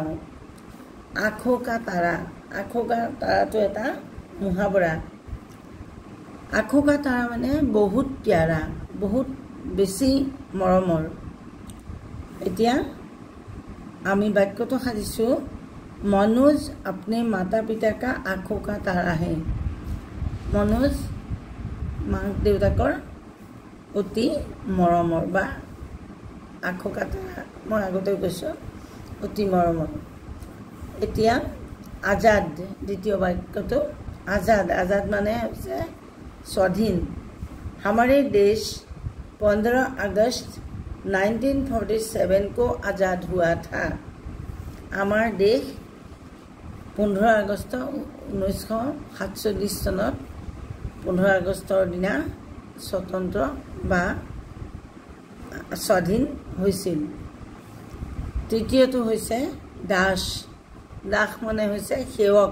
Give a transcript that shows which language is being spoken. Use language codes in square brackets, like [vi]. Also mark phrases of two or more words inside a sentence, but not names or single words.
[hi] आँखों का तारा। [as] আঁখো কা তাৰাটো এটা মুহাবৰা। [hi] आँखों का तारा [as] মানে বহুত প্যাৰা, বহুত বেছি মৰমৰ। এতিয়া আমি বাক্যটো সাজিছোঁ, [hi] মনোজ अपने माता पिता का आँखों का तारा है। [as] মনোজ মাক দেউতাকৰ অতি মৰমৰ বা [hi] आँखों का तारा, [as] মই আগতে কৈছোঁ অতি মৰমৰ। এতিয়া আজাদ, দ্বিতীয় বাক্যটো আজাদ। আজাদ মানে হৈছে স্বাধীন। [hi] हमारे देश 15 अगस्त 1947 को आज़ाद हुआ था। [as] আমাৰ দেশ 15 আগষ্ট 1947 চনত 15 আগষ্টৰ দিনা স্বতন্ত্ৰ বা স্বাধীন হৈছিল। তৃতীয়টো হৈছে দাস। দাস মানে হৈছে সেৱক।